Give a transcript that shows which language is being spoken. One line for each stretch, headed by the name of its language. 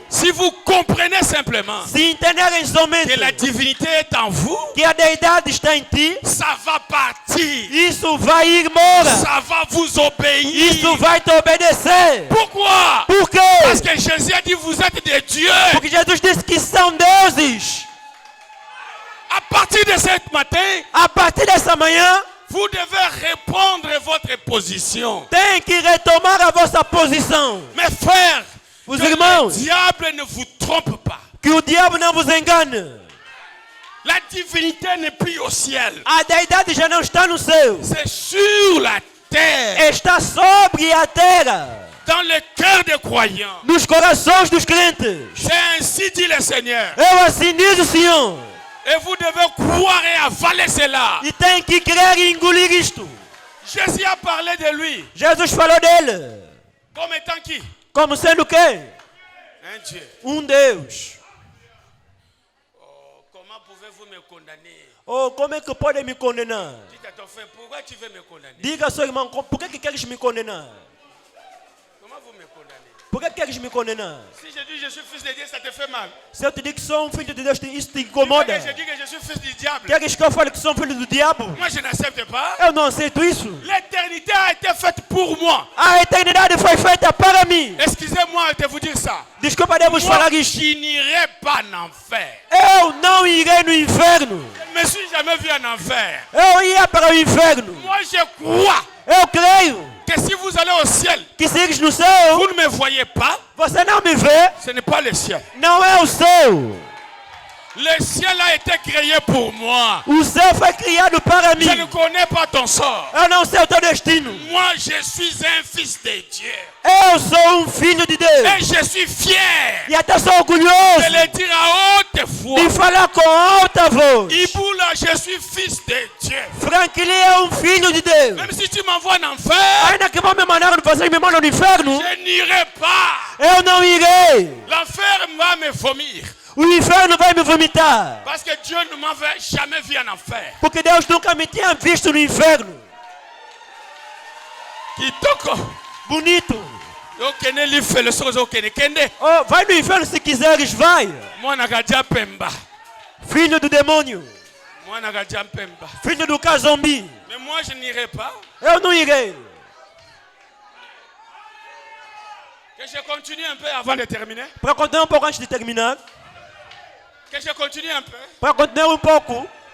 French: Si vous comprenez simplement
Portuguese: Se entenderem somente
French: que la divinité est en vous,
Portuguese: que a deidade está em ti,
French: ça va partir.
Portuguese: isso vai ir embora.
French: Ça va vous obéir.
Portuguese: Isso vai te obedecer.
French: Pourquoi?
Portuguese: Por quê?
French: Parce que Jésus a dit, vous êtes des dieux.
Portuguese: Porque Jesus disse que são deuses.
French: À partir de ce matin,
Portuguese: A partir dessa manhã,
French: vous devez répondre votre position.
Portuguese: tem que retomar a vossa posição.
French: Mes frères,
Portuguese: Os
French: que le
Portuguese: irmãos,
French: diable ne vous trompe pas.
Portuguese: que o diabo não vos engane.
French: La divinité n'est plus au ciel.
Portuguese: A deidade já não está no céu.
French: C'est sur la terre,
Portuguese: Está sobre a terra.
French: dans le cœur des croyants.
Portuguese: Nos corações dos crentes.
French: C'est ainsi dit le Seigneur.
Portuguese: Eu assim diz o Senhor.
French: Et vous devez croire et avaler cela.
Portuguese: E tem que crer e engolir isto.
French: Jésus a parlé de lui
Portuguese: Jesus falou dele.
French: comme étant qui?
Portuguese: Como sendo quem?
French: Un Dieu.
Portuguese: Um Deus.
French: Oh, comment pouvez-vous me condamner?
Portuguese: Oh, como é que pode me condenar?
French: Dites à ton frère, pourquoi tu veux me condamner?
Portuguese: Diga ao seu irmão, por que queres me condenar?
French: Comment vous me condamnez?
Portuguese: Por que queres me condenar?
French: Si je dis je suis fils de Dieu, ça te fait mal.
Portuguese: Se eu te digo que sou um filho de Deus, isso te
French: Tu veux
Portuguese: incomoda.
French: que je dis que je suis fils du diable?
Portuguese: Queres que eu fale que sou um filho do diabo?
French: Moi, je n'accepte pas.
Portuguese: Eu não aceito isso.
French: L'éternité a été faite pour moi.
Portuguese: A eternidade foi feita para mim.
French: Excusez-moi de vous dire ça.
Portuguese: Desculpa de vos falar
French: Moi,
Portuguese: isto.
French: je n'irai pas en enfer.
Portuguese: Eu não irei no inferno.
French: Je ne me suis jamais vu en enfer.
Portuguese: Eu ia para o inferno.
French: Moi, je crois
Portuguese: Eu creio
French: que si vous allez au ciel,
Portuguese: que se ires no céu,
French: vous ne me voyez pas,
Portuguese: você não me vê.
French: ce n'est pas le ciel.
Portuguese: Não é o céu.
French: Le ciel a été créé pour moi.
Portuguese: O céu foi criado para mim.
French: Je ne connais pas ton sort.
Portuguese: Eu não sei o teu destino.
French: Moi, je suis un fils de Dieu.
Portuguese: Eu sou um filho de Deus.
French: Et je suis fier
Portuguese: E até sou
French: de
Portuguese: orgulhoso
French: le dire à haute voix.
Portuguese: de falar com alta voz.
French: Iboula, je suis fils de Dieu.
Portuguese: Franklin é um filho de Deus.
French: Même si tu m'envoies en enfer,
Portuguese: Ainda que vão me mandar, vocês me mandam no inferno,
French: je n'irai pas.
Portuguese: eu não irei.
French: L'enfer va me vomir.
Portuguese: O inferno vai me vomitar.
French: Parce que Dieu ne m'avait jamais vu en enfer.
Portuguese: Porque Deus nunca me tinha visto no inferno.
Lingala: Kitoko.
Portuguese: Bonito.
Lingala: Ok, ne li fait le soir, ok, ne kende.
Portuguese: Oh, vai no inferno se quiseres, vai.
Lingala: Moi, nagadia pemba.
Portuguese: Filho do demônio.
Lingala: Moi, nagadia pemba.
Portuguese: Filho do Kazombi.
French: Mais moi, je n'irai pas.
Portuguese: Eu não irei.
French: Que je continue un peu avant de terminer.
Portuguese: Para continuar um pouco antes de terminar.
French: Que je continue un peu.
Portuguese: Para continuar um pouco.